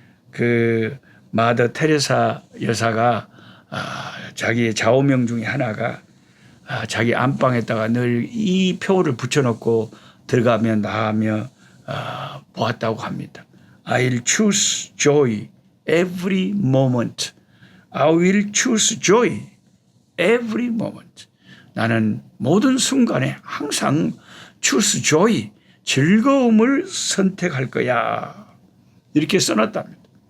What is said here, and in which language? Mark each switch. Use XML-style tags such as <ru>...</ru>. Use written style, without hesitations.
<ko>그 마더 테레사 여사가 자기의 좌우명 중에 하나가 자기 안방에다가 늘 이 표를 붙여놓고 들어가며 나가며 보았다고 합니다.</ko> <en>I'll choose joy every moment. I will choose joy every moment.</en> <ko>나는 모든 순간에 항상</ko> <en>choose joy,</en> <ko>즐거움을 선택할 거야. 이렇게 써놨답니다.</ko>